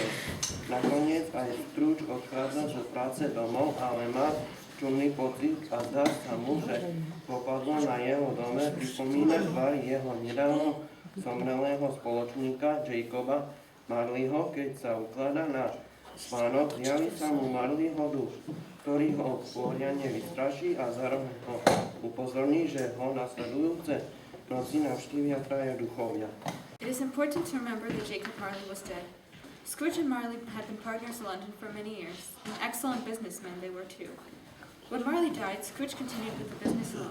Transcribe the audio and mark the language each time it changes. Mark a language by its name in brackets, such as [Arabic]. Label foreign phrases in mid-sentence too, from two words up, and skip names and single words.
[Slovak] Nakoniec aj Scrooge odchádza z práce domov, ale má čudný pocit a zdá sa mu, že popadlo na jeho dome pripomína tvár jeho nedávno zomrelého spoločníka Jacoba Marleyho. Keď sa ukladá na spánok, zjaví sa mu Marleyho duch, ktorý ho poriadne vystraší a zároveň ho upozorní, že ho nasledujúce noci navštívia traja duchovia. [English] It is important to remember that Jacob Marley was dead. Scrooge and Marley had been partners in London for many years, and excellent businessmen they were too. When Marley died, Scrooge continued with the business alone.